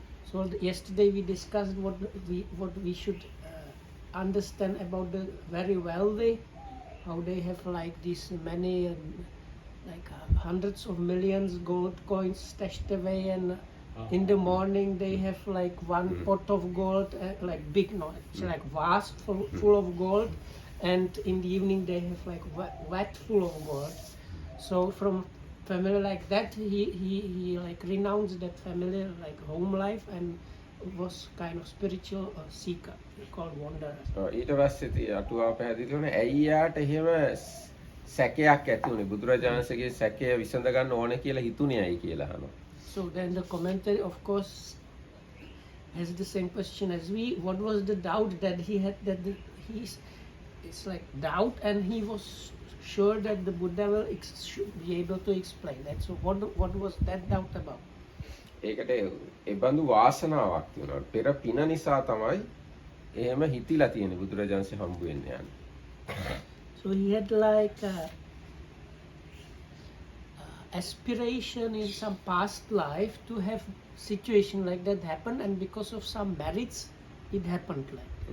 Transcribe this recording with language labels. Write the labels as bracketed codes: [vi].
[en] So yesterday we discussed what we should understand about the very wealthy, how they have like this many like hundreds of millions gold coins stashed away, and in the morning they have like one pot of gold, like big, no, it's like vase full of gold, and in the evening they have like vat full of gold. So from family like that, he like renounced that family like home life and was kind of spiritual seeker called wanderer. [si] ඊට පස්සේ අටුවාව පැහැදිලි කරන ඇයි යාට එහෙම සැකයක් ඇති වුනේ බුදුරජාණන්සේගේ සැකය විසඳ ගන්න ඕනේ කියලා හිතුනේ ඇයි කියලා අහනවා. [en] So then the commentary of course has the same question as we. What was the doubt that he had, that it's like doubt, and he was sure that the Buddha will should be able to explain that. So what was that doubt about? [si] ඒකට ඒ බඳු වාසනාවක් තියෙනවා. පෙර පින නිසා තමයි එහෙම හිතිලා තියෙන්නේ බුදුරජාණන්සේ හම්බ වෙන්න යන්නේ. [en] So he had like aspiration in some past life to have situation like that happen, and because of some merits it happened like.